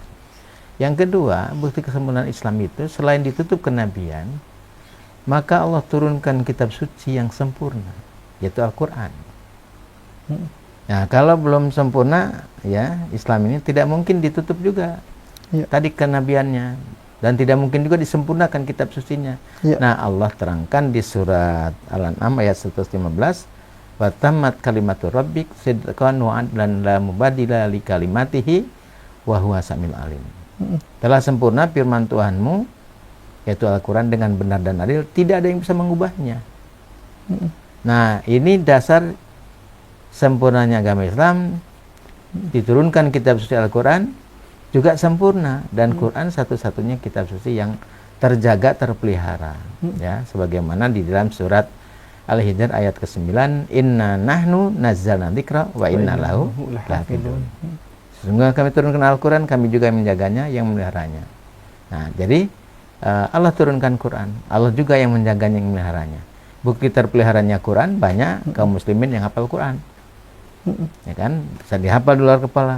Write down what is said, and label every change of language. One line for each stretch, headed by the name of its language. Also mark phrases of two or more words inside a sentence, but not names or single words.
Indonesian: Yang kedua, bukti kesempurnaan Islam itu selain ditutup kenabian, maka Allah turunkan kitab suci yang sempurna, yaitu Al-Quran. Nah, kalau belum sempurna ya Islam ini tidak mungkin ditutup juga tadi kenabiannya, dan tidak mungkin juga disempurnakan kitab sucinya. Nah, Allah terangkan di surat Al-An'am ayat 115,
Arabic: وتمت كلمت ربك صدقا وعدلا لا مبدل لكلماته وهو السميع العليم.
Indonesian: Telah sempurna firman Tuhanmu, yaitu Al-Quran, dengan benar dan adil, tidak ada yang bisa mengubahnya. Nah, ini dasar sempurnanya agama Islam. Diturunkan kitab suci Al-Quran juga sempurna, dan Quran satu-satunya kitab suci yang terjaga, terpelihara ya, sebagaimana di dalam surat Al-Hijr ayat ke-9,
Arabic: إنا نحن نزلنا الذكر وإنا له لحافظون.
Indonesian: Sesungguhnya kami turunkan Al-Quran, kami juga menjaganya, yang memeliharanya. Nah, jadi Allah turunkan Quran, Allah juga yang menjaganya, yang memeliharanya. Bukti terpeliharanya Quran, banyak kaum muslimin yang hafal Quran. Ya kan, bisa dihafal di luar kepala.